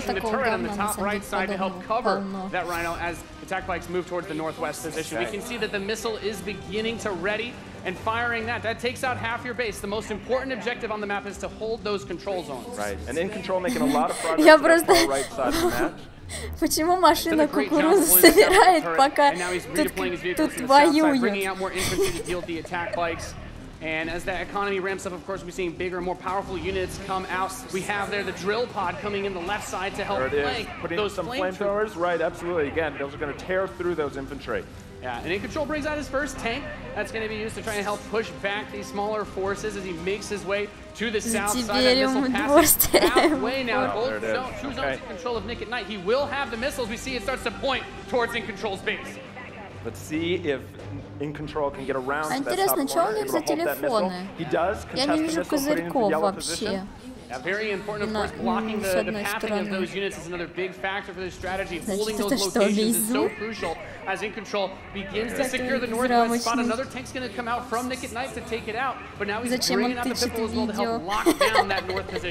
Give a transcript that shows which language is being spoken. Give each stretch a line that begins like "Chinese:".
Russian: Там такого говна на самом деле полно.
English: Attack bikes move towards the northwest position. We can see that the missile is beginning to ready and firing that. That takes out half your base. The most important objective on the map is to hold those control zones. Right. And In Control making a lot of progress on the right side of the match.
Russian: Почему машина кукурузу собирает, пока тут воюет?
English: And as that economy ramps up, of course, we're seeing bigger, more powerful units come out. We have there the drill pod coming in the left side to help flank those some flamethrowers. Right, absolutely. Again, those are going to tear through those infantry. Yeah, and In Control brings out his first tank. That's going to be used to try and help push back these smaller forces as he makes his way to the south side. That missile passes halfway now. Both two zones in control of Nick at Night. He will have the missiles. We see it starts to point towards In Control's base. Let's see if In Control can get around.
Russian: Интересно, что у них за телефоны? Я не вижу козырьков вообще.
English: Very important, of course, blocking the pathing of those units is another big factor for this strategy. Holding those locations is so crucial as In Control begins to secure the northwest spot. Another tank's going to come out from Nick at Night to take it out, but now he's bringing out the Pipple as well to help lock down that north position.